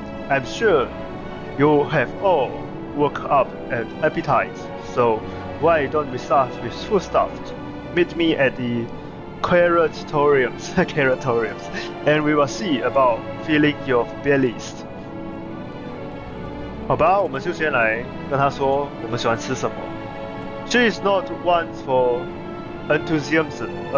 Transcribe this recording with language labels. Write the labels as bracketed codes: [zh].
[en] I'm sure you have all worked up an appetite, so why don't we start with foodstuff? Meet me at the Curatoriums, and we will see about filling your bellies. [zh] 好吧，我们就先来跟他说我们喜欢吃什么。 [en] She is not one for enthusiasm.